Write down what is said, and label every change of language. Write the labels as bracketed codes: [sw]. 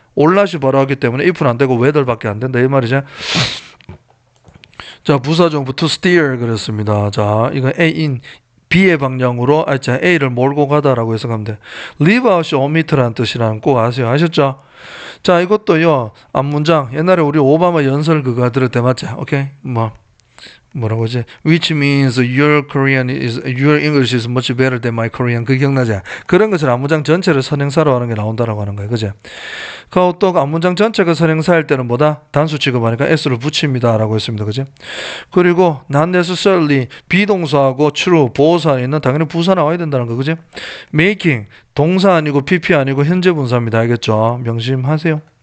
[ko] or not이 바로 하기 때문에 if는 안 되고 whether밖에 안 된다 이 말이죠. 자, 부사정부 to steer 그랬습니다. 자, 이건 A인 B의 방향으로 A를 몰고 가다라고 해석하면 돼. leave out이 omit라는 뜻이라는 꼭 아세요. 아셨죠? 자, 이것도요. 앞문장 옛날에 우리 오바마 연설 그거 들을 때 맞죠? 오케이? 뭐라고 하지? [en] Which means your English is much better than my Korean. [ko] 그 기억나지? 그런 것을 앞문장 전체를 선행사로 하는 게 나온다라고 하는 거예요. 그죠? 또 앞문장 전체가 선행사일 때는 뭐다? 단수 취급하니까 s를 붙입니다라고 했습니다. 그죠? 그리고 not necessarily 비동사하고 true 보호사에는 당연히 부사 나와야 된다는 거. 그죠? making 동사 아니고 pp 아니고 현재 분사입니다. 알겠죠? 명심하세요.